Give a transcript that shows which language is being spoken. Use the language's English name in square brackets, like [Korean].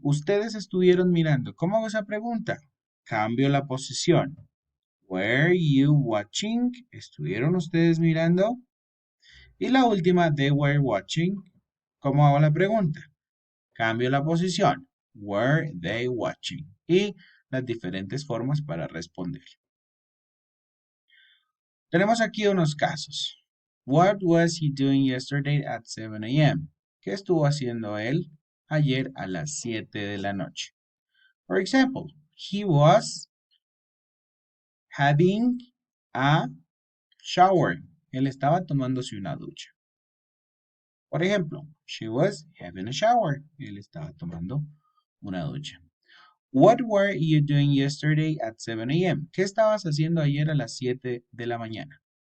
[Spanish] Ustedes estuvieron mirando. ¿Cómo hago esa pregunta? Cambio la posición. Were you watching? ¿Estuvieron ustedes mirando? [English] Y la última, they were watching. [Spanish] ¿Cómo hago la pregunta? Cambio la posición. Were they watching? Y las diferentes formas para responder. Tenemos aquí unos casos. [English] What was he doing yesterday at 7 a.m.? [Spanish] ¿Qué estuvo haciendo él ayer a las 7 de la noche? [English] For example, he was having a shower. [Spanish] Él estaba tomándose una ducha. [English] Por ejemplo, she was having a shower. [Spanish] Él estaba tomando una ducha. [English] What were you doing yesterday at 7 a.m.? [Spanish] ¿Qué estabas haciendo ayer a las 7 de la mañana?